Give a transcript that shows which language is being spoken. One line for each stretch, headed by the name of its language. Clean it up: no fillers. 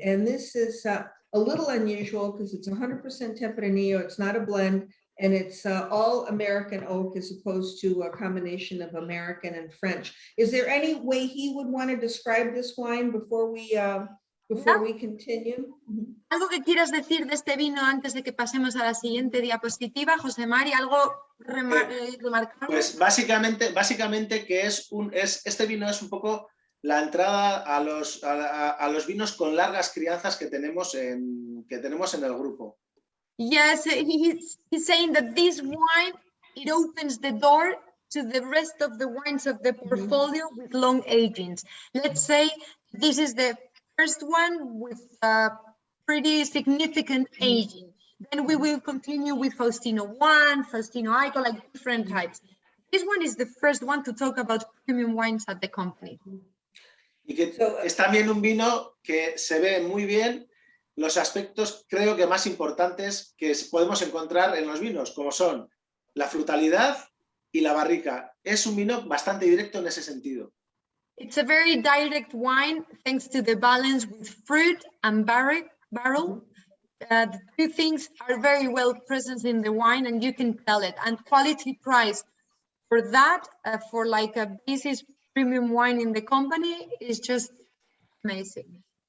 English: And this is a little unusual because it's 100% Tempranillo, it's not a blend, and it's all American oak as opposed to a combination of American and French. Is there any way he would want to describe this wine before we continue?
Spanish: ¿Algo que quieras decir de este vino antes de que pasemos a la siguiente diapositiva, José Mari? ¿Algo remarcable? Pues básicamente que este vino es un poco la entrada a los vinos con largas crianzas que tenemos en el grupo.
English: Yes, he's saying that this wine, it opens the door to the rest of the wines of the portfolio with long agings. Let's say this is the first one with pretty significant aging. Then we will continue with Faustino 1, Faustino Ico, like different types. This one is the first one to talk about premium wines at the company.
Spanish: Y que es también un vino que se ve muy bien los aspectos, creo que más importantes que podemos encontrar en los vinos, como son la frutalidad y la barrica. Es un vino bastante directo en ese sentido.
English: It's a very direct wine, thanks to the balance with fruit and barrel. The two things are very well present in the wine, and you can tell it. And quality price for that, for like a basis premium wine in the company, is just amazing.